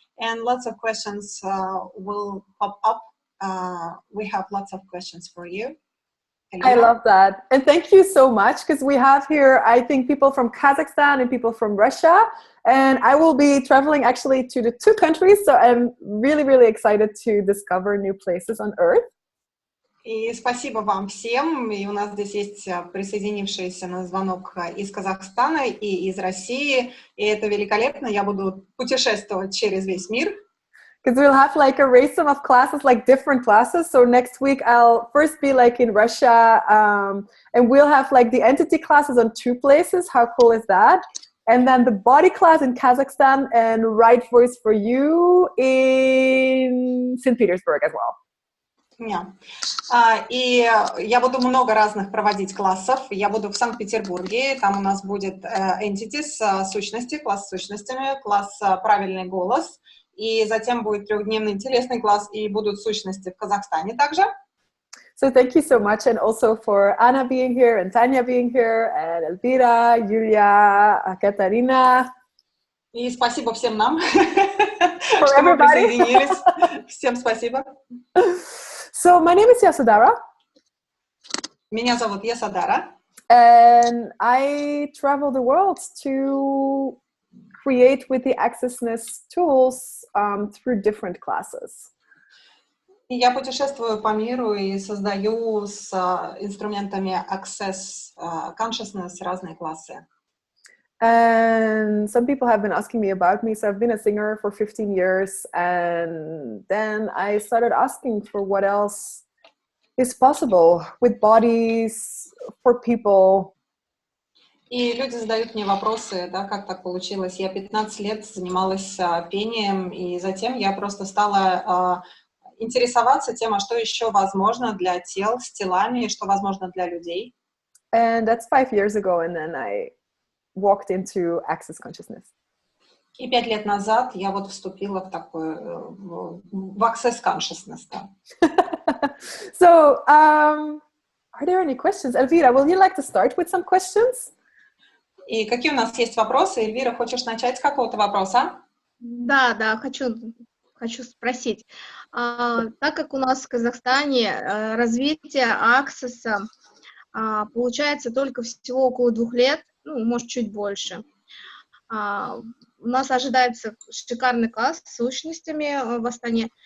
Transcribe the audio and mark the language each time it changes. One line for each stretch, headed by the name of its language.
English: And lots of questions will pop up. We have lots of questions for you. I love that. And thank you so much, because we have here, I think, people from Kazakhstan and people from Russia. And I will be traveling actually to the two countries. So I'm really, really excited to discover new places on Earth.
Russian: И спасибо вам всем. И у нас здесь есть присоединившиеся на звонок из Казахстана и из России. И это великолепно. Я буду путешествовать через весь мир.
English: Because we'll have like a race of classes, like different classes. So next week I'll first be like in Russia, and we'll have like the entity classes on two places. How cool is that? And then the body class in Kazakhstan and Right Voice for You in St-Petersburg as well. Yeah.
Russian: И я буду много разных проводить классов. Я буду в Санкт-Петербурге. Там у нас будет entities, сущности, класс с сущностями, класс правильный голос. И затем будет трехдневный интересный класс, и будут сущности в Казахстане также.
English: So thank you so much, and also for Anna being here, and Tanya being here, and Elvira, Yulia, Katarina.
Russian: И спасибо всем нам,
English: For
Russian: что мы
English: everybody.
Russian: присоединились. Всем спасибо.
English: So my name is Yasodhara.
Russian: Меня зовут Yasodhara.
English: And I travel the world to create with the Accessness tools through different classes.
Russian: Я путешествую по миру и создаю с инструментами Access Consciousness разные классы.
English: And some people have been asking me about me. So I've been a singer for 15 years. And then I started asking for what else is possible with bodies, for people.
Russian: И люди задают мне вопросы, да, как так получилось. Я 15 лет занималась пением, и затем я просто стала интересоваться тем, а что еще возможно для тел, с телами, что возможно для людей.
English: And that's 5 years ago. And then I walked into Access Consciousness.
Russian: И 5 лет назад я вот вступила в такое, в Access Consciousness. Да.
English: So, are there any questions? Elvira, will you like to start with some questions?
Russian: И какие у нас есть вопросы? Эльвира, хочешь начать с какого-то вопроса? Да, хочу спросить. Так как у нас в Казахстане развитие Аксеса получается только всего около 2 лет, ну, может, чуть больше, у нас ожидается шикарный класс с сущностями в Астане.